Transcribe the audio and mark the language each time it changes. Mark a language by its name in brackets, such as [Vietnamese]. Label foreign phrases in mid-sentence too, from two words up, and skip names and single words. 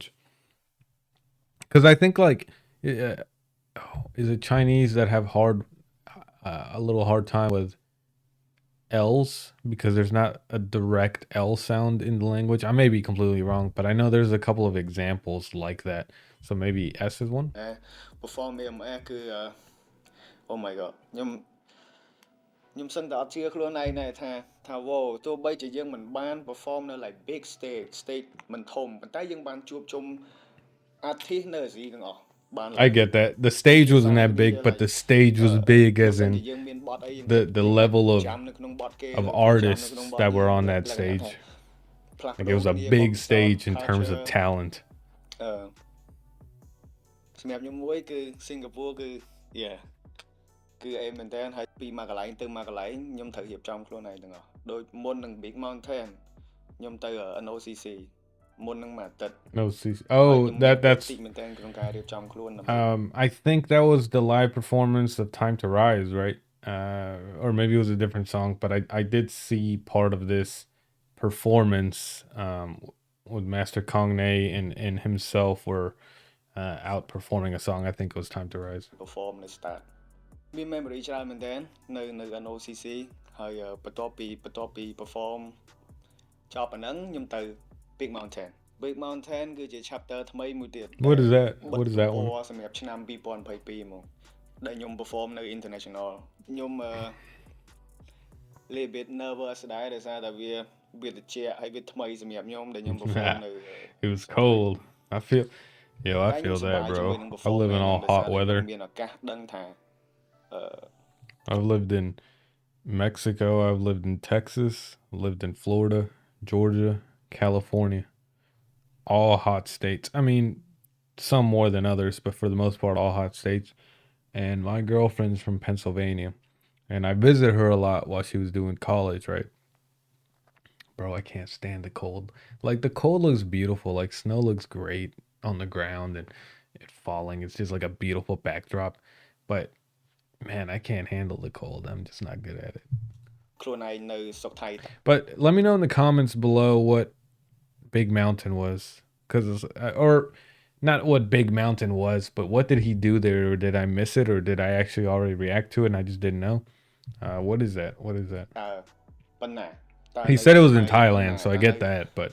[English] Because I think like, is it Chinese that have a little hard time with L's because there's not a direct L sound in the language. I may be completely wrong, but I know there's a couple of examples like that. So maybe S is one. [Khmer] perform AMS គឺ [English] oh my god [Khmer] ខ្ញុំសឹងតែអត់ជឿខ្លួនឯងដែរថាវ៉ូទោះបីជាយើងមិនបាន perform នៅ [English] like big stage [Khmer] មិនធំប៉ុន្តែយើងបានជួបជុំ artist នៅអាស៊ីទាំងអស់បាន [English] I get that. The stage wasn't that big, but the stage was big as in the level of artists that were on that stage. Like it was a big stage in terms of talent. [Khmer] សម្រាប់ខ្ញុំមួយគឺ Singapore គឺ yeah គឺអេមែនតើហើយពីមួយកន្លែងទៅមួយកន្លែងខ្ញុំត្រូវរៀបចំខ្លួនឯងទាំងអស់ដូចមុននឹង Big Mountain ខ្ញុំទៅ NOCC មុននឹងមួយអាទិត្យ [English] No, oh, that's. [Khmer] មែនតើក្នុងការរៀបចំខ្លួន [English] I think that was the live performance of Time to Rise, right? Or maybe it was a different song, but I did see part of this performance with Master Kong Nei and himself were out performing a song. I think it was Time to Rise. [Khmer] perform នៅ start មាន memory ច្រើនមែនតើនៅ NOCC ហើយបន្ទាប់ពី perform ចប់អាហ្នឹងខ្ញុំទៅ Big Mountain គឺជា chapter ថ្មីមួយទៀត [English] What is that? What is that one? [Khmer] សម្រាប់ឆ្នាំ 2022 មកដែលខ្ញុំ perform នៅ international ខ្ញុំ [English] little bit nervous [Khmer] ដែរដោយសារតែវាត្រជាក់ហើយវាថ្មីសម្រាប់ខ្ញុំដែលខ្ញុំ perform នៅ [English] It was cold. I feel that, bro. I live in all hot weather. [Khmer] មានឱកាសដឹងថា [English] I've lived in Mexico, I've lived in Texas, lived in Florida, Georgia, California. All hot states. I mean, some more than others, but for the most part, all hot states. And my girlfriend's from Pennsylvania, and I visited her a lot while she was doing college, right? Bro, I can't stand the cold. Like, the cold looks beautiful. Like, snow looks great on the ground and it falling. It's just like a beautiful backdrop. But, man, I can't handle the cold. I'm just not good at it. [Khmer] ខ្លួនឯងនៅស្រុកថៃ [English] But let me know in the comments below what Big Mountain was, or not what Big Mountain was, but what did he do there, or did I miss it, or did I actually already react to it and I just didn't know? What is that? [Khmer] ប៉ុណ្ណា [English] He said it was in Thailand, so I get that, but